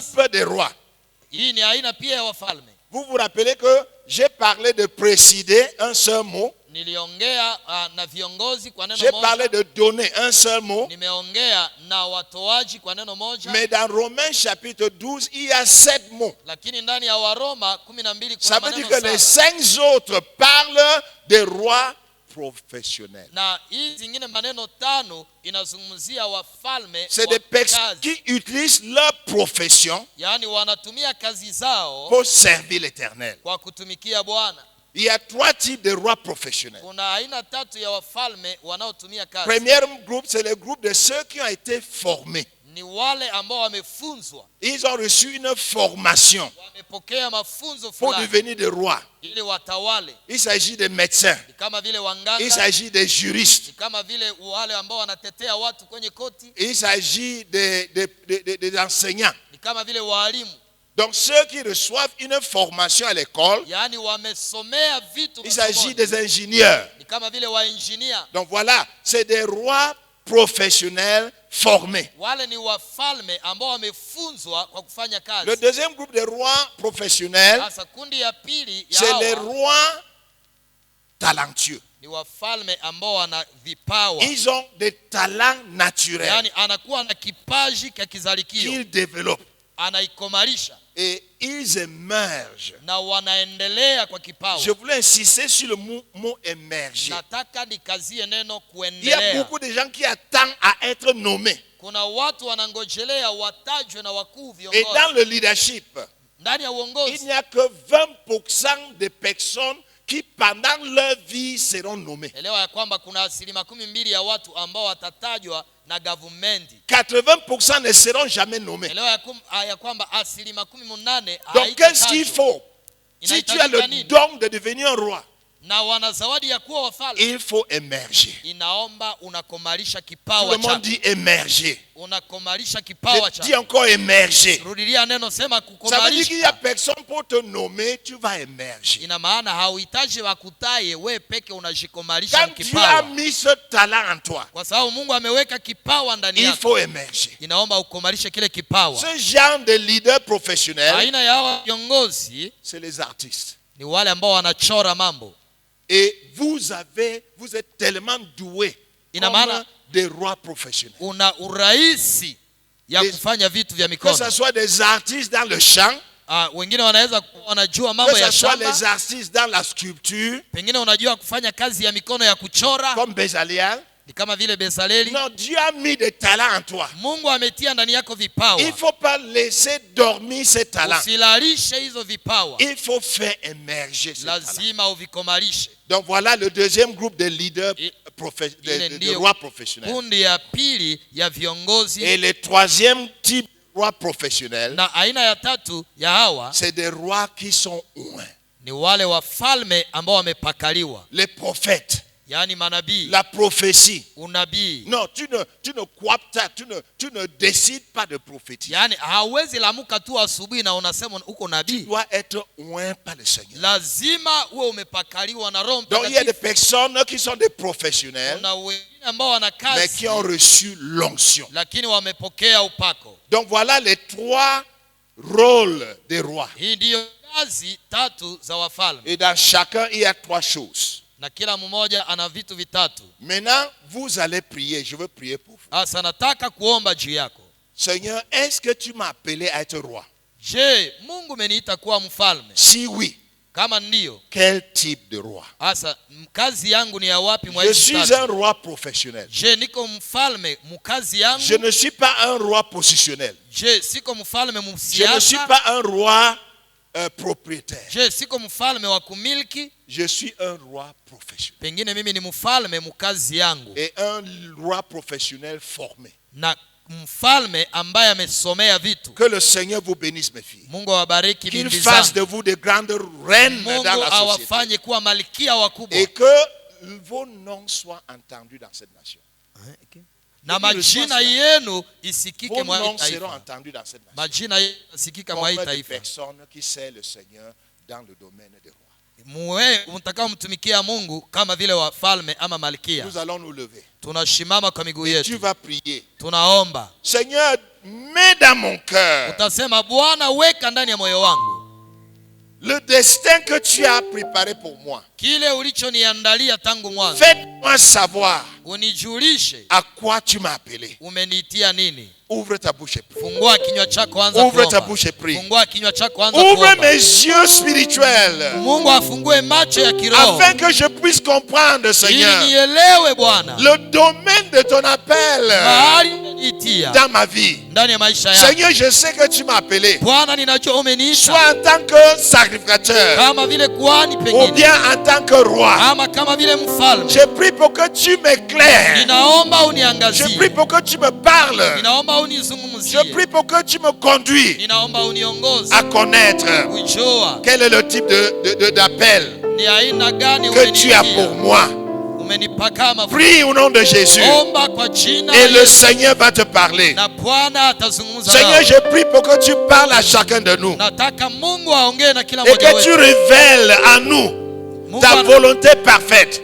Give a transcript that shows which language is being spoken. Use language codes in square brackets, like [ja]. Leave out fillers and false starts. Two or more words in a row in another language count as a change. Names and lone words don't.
[fr] groupe des rois. [sw] Hii ni aina pia ya wafalme. [fr] Vous vous rappelez que j'ai parlé de présider, un seul mot. [sw] Niliongea na viongozi kwa neno [fr] J'ai [sw] moja. [fr] parlé de donner, un seul mot. [sw] Nimeongea na watoaji kwa neno moja. [fr] Mais dans Romains chapitre 12, il y a 7 mots. [sw] Lakini ndani ya Waroma 12 [fr] Ça [sw] kuna [fr] veut dire [sw] maneno [fr] que les [sw] saba. [fr] 5 autres parlent des rois professionnels. [sw] Na hii zingine maneno 5 inazungumzia wafalme [fr] C'est [sw] wa [fr] des personnes [sw] kazi. [fr] qui utilisent leur profession [sw] Yaani wanatumia kazi zao [fr] pour servir l'Éternel. [sw] kwa kutumikia Bwana. [fr] Il y a 3 types de rois professionnels. [sw] Kuna aina 3 ya wafalme wanaotumia kazi. [fr] Premier groupe, c'est le groupe de ceux qui ont été formés. [sw] ni wale ambao wamefunzwa, [fr] Ils ont reçu une formation [sw] wamepokea mafunzo [fr] pour [sw] fulani [fr] devenir des rois. [sw] ili watawale. [fr] Il s'agit des médecins. [sw] Ni kama vile [fr] Il [sw] wanganga, [fr] s'agit des juristes. [sw] ni kama vile wale ambao wanatetea watu kwenye koti, [fr] Il s'agit des enseignants. [sw] ni kama vile walimu. [fr] Donc ceux qui reçoivent une formation à l'école, [sw] Yaani wamesomea vitu [fr] il s'agit [sw] masomoni. [fr] des ingénieurs. [sw] Ni kama vile wainjinia. [fr] Donc voilà, c'est des rois professionnels formés. [sw] Wale ni wafalme ambao wamefunzwa kwa kufanya [fr] Le [sw] kazi. [fr] deuxième groupe de rois professionnels, [sw] Sasa kundi ya pili ya [fr] c'est les [sw] hawa [fr] rois talentueux. [sw] ni wafalme ambao wana vipawa. [fr] Ils ont des talents naturels [sw] Yaani anakuwa na kipaji cha kizalikio, [fr] qu'ils développent. [sw] anaikomarisha [fr] Et ils émergent. [sw] na wanaendelea kwa kipawa. [fr] Je voulais insister sur le mot émerger. [sw] Nataka nikazie neno [fr] Il y a [sw] kuendelea. [fr] beaucoup de gens qui attendent à être nommés. [sw] Kuna watu wanangojelea watajwe na wakuu [fr] Et [sw] viongozi. [fr] dans le leadership, [sw] Ndani ya [fr] il [sw] uongozi [fr] n'y a que 20% de personnes qui, pendant leur vie, seront nommées. [sw] elewa ya kwamba kuna 12% ya watu ambao watatajwa na gavumenti. [fr] 80% ne seront jamais nommés. [sw] Elewa ya kwamba 18% [fr] Donc, qu'est-ce qu'il faut? Si tu as le don de devenir un roi, [sw] na wana zawadi ya kuwa wafalme, [fr] il faut émerger. [sw] inaomba unakomarisha [fr] Tout [sw] kipawa [fr] le monde [sw] chako. [fr] dit émerger. [sw] Unakomarisha kipawa [fr] Je dis [sw] chako. [fr] encore émerger. [sw] Rudilia neno, sema [fr] Ça veut dire qu'il n'y a [sw] kukomarisha. [fr] personne pour te nommer, tu vas émerger. [sw] Ina maana hauhitaji wakutaye, we peke unajikomarisha [fr] Quand Dieu a [sw] kipawa. [fr] mis ce talent en toi, [sw] Kwa sababu Mungu ameweka kipawa ndani [fr] il [sw] yako, [fr] faut émerger. [sw] inaomba ukomarishe kile kipawa. [fr] Ce genre de leader professionnel, [sw] Aina ya hawa viongozi [fr] c'est les artistes. [sw] ni wale ambao wanachora mambo. [fr] Et vous êtes tellement doués [sw] Ina [fr] comme [sw] maana [fr] des rois professionnels. [sw] una urahisi ya [fr] Des- [sw] kufanya vitu vya [fr] Que [sw] mikono. [fr] ce soit des artistes dans le chant, [sw] Wengine wanaweza kuwa wanajua [fr] que [sw] mambo [fr] ce [sw] ya [fr] soit [sw] shamba, [fr] les artistes dans la sculpture, [sw] pengine unajua kufanya kazi ya mikono ya kuchora, [fr] comme Bezaliel. [sw] ni kama vile Besaleli. [fr] Non, Dieu a mis des talents en toi. [sw] Mungu ametia ndani yako [fr] Il [sw] vipawa. [fr] ne faut pas laisser dormir ces talents. [sw] Usilalishe hizo vipawa, [fr] Il faut faire émerger ces talents. [sw] lazima uvikomarishe. [fr] Donc voilà le deuxième groupe de leaders, [sw] Ile [fr] de [sw] ndiyo [fr] rois professionnels. [sw] kundi ya pili ya viongozi. [fr] Et le troisième type de rois professionnels, [sw] Na aina ya tatu ya hawa [fr] c'est des rois qui sont oints. [sw] ni wale wafalme ambao wamepakaliwa, [fr] Les prophètes, [sw] yaani manabii, [fr] la prophétie. [sw] unabii. [fr] Non, tu ne cooptes, tu ne décides pas de prophétiser. [sw] Yaani hauwezi lamuka tu asubuhi na unasema uko nabii. [fr] Tu dois être oint par le Seigneur. [sw] Lazima uwe umepakaliwa na Roho [fr] Donc il y a des [sw] Mtakatifu. [fr] personnes qui sont des professionnels, [sw] Kuna wengine ambao wana [fr] mais qui ont [sw] kazi [fr] reçu l'onction. [sw] lakini wamepokea upako. [fr] Donc voilà les trois rôles des rois. [sw] Hii ndiyo kazi tatu za wafalme, [fr] Et dans chacun, il y a trois choses. [sw] na kila mmoja ana vitu vitatu. [fr] Maintenant, vous allez prier. Je veux prier pour vous. [sw] Sasa nataka kuomba juu yako. [fr] Seigneur, est-ce que tu m'as appelé à être roi? [sw] Je, Mungu ameniita kuwa mfalme? [fr] Si oui, [sw] Kama ndiyo, [fr] quel type de roi? [sw] sasa kazi yangu ni ya wapi mwa [fr] Je [sw] hizi [fr] suis [sw] tatu? [fr] un roi professionnel. [sw] Je, niko mfalme mkazi [fr] Je [sw] yangu? [fr] ne suis pas un roi positionnel. [sw] Je, siko mfalme [fr] Je ne suis [sw] msiasa? [fr] pas un roi propriétaire. [sw] Je, siko mfalme wa kumiliki? [fr] Je suis un roi professionnel. [sw] Pengine mimi ni mfalme mkazi yangu, [fr] Et un roi professionnel formé. [sw] na mfalme ambaye amesomea vitu. [fr] Que le Seigneur vous bénisse, mes filles. [sw] Mungu awabariki [fr] Qu'il [sw] bibi [fr] fasse de [sw] zangu. [fr] vous de grandes reines [sw] Mungu [fr] dans la société. [sw] awafanye kuwa malkia wakubwa, [fr] Et que vos noms soient entendus dans cette nation. [sw] na majina yenu isikike [fr] Vos [sw] mwa hii [fr] noms seront [sw] taifa. [fr] entendus dans cette nation. [sw] Majina yenu isikike mwa hii [fr] Comme des [sw] taifa. [fr] personnes qui servent le Seigneur dans le domaine des rois. [sw] Muwe mtakao mtumikia Mungu kama vile wafalme ama malkia. [fr] Nous allons nous lever. [sw] Tunashimama kwa miguu [fr] Tu [sw] yetu, [fr] vas prier. [sw] tunaomba. [fr] Seigneur, mets dans mon cœur [sw] Utasema, Bwana, weka ndani ya moyo wangu [fr] le destin que tu as préparé pour moi. [sw] kile ulichoniandalia tangu mwanzo. [fr] Fais-moi savoir [sw] Unijulishe [fr] à quoi tu m'as appelé. [sw] umeniitia nini. [fr] Ouvre ta bouche et prie. [sw] Fungua kinywa chako, anza [fr] Ouvre ta [sw] kuomba. [fr] bouche et prie. [sw] Fungua kinywa chako, anza [fr] Ouvre [sw] kuomba. [fr] mes yeux spirituels [sw] Mungu afungue macho ya kiroho [fr] afin que je puisse comprendre, [sw] ili [fr] Seigneur, [sw] nielewe Bwana [fr] le domaine de ton appel. [sw] mahali umeniitia [fr] dans ma vie. [sw] ndani ya maisha yangu. [fr] Seigneur, je sais que tu m'as appelé. [sw] Bwana, ninajua umeniita, [fr] Soit en tant que sacrificateur [sw] kama vile kuhani [fr] ou [sw] pengine, [fr] bien en tant que roi. [sw] ama kama vile mfalme. [fr] Je prie pour que tu m'éclaires. [sw] Ninaomba [fr] Je [sw] uniangazie, [fr] prie pour que tu me parles. [sw] ninaomba [fr] Je [sw] unizungumzie, [fr] prie pour que tu me conduis [sw] ninaomba uniongoze [fr] à connaître [sw] kujua [fr] quel est le type d'appel [sw] ni aina gani [fr] que tu as pour [sw] umeniitia, [fr] moi. [sw] umenipaka mafuta. [fr] Prie au nom de Jésus [sw] Omba kwa jina [fr] et [sw] la [fr] le [sw] Yesu, [fr] Seigneur va te parler. [sw] na Bwana atazungumza [fr] Seigneur, [sw] nawe. [fr] je prie pour que tu parles à chacun de nous [sw] Nataka Mungu aongee na kila [fr] et [sw] mmoja [fr] que tu [sw] wetu. [fr] révèles à nous [sw] Mungu [fr] ta volonté parfaite